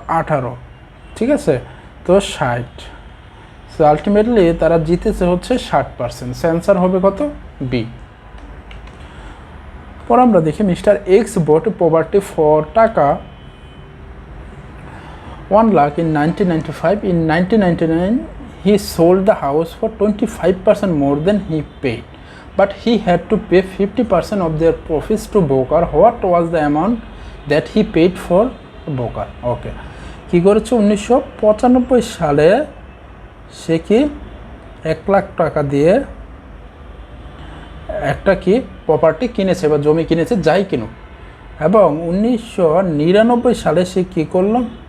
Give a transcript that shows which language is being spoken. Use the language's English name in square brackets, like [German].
[Bangla] 18, ঠিক আছে? তো 60। সো আলটিমেটলি তারা জিতেছে হচ্ছে 60%। অ্যান্সার হবে কত? বি। [English] পর আমরা দেখি, Mister X bought property for টাকা 1 lakh in 1995. In 1999 he sold the house for 25% more than he paid, but he had to pay 50% of their profits to broker. What was the amount that he paid for broker? [Bangla] ওকে, কী করেছে? 1995 সালে সে কি 1 লাখ টাকা দিয়ে একটা কি property কিনেছে বা জমি কিনেছে, যাই কিনুক, এবং 1999 সালে সে কী করলো?